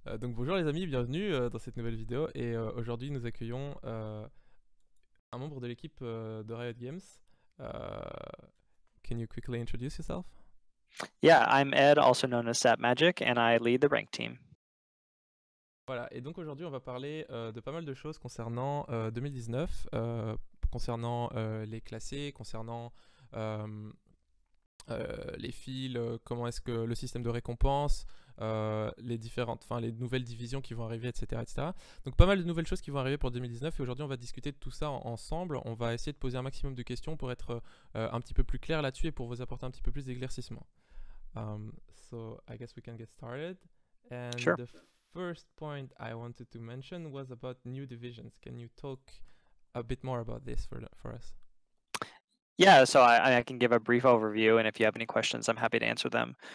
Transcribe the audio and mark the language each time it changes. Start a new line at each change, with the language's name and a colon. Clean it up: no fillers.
French: Donc bonjour les amis, bienvenue dans cette nouvelle vidéo et aujourd'hui nous accueillons un membre de l'équipe de Riot Games.
English: Can you quickly introduce yourself? Yeah, I'm Ed, also known as SapMagic, and I lead the rank team.
French: Voilà, et donc aujourd'hui on va parler de pas mal de choses concernant 2019, concernant les classés, concernant les fils, comment est-ce que le système de récompense, les nouvelles divisions qui vont arriver, etc., etc. Donc pas mal de nouvelles choses qui vont arriver pour 2019 et aujourd'hui on va discuter de tout ça ensemble. On va essayer de poser un maximum de questions pour être un petit peu plus clair là-dessus et pour vous apporter un petit peu plus d'éclaircissement.
English: So I guess we can get started. And Sure. the first point I wanted to mention was about new divisions. Can you talk a bit more about this for us? Yeah, so I can give a brief overview, and if you have any questions, I'm happy to answer them.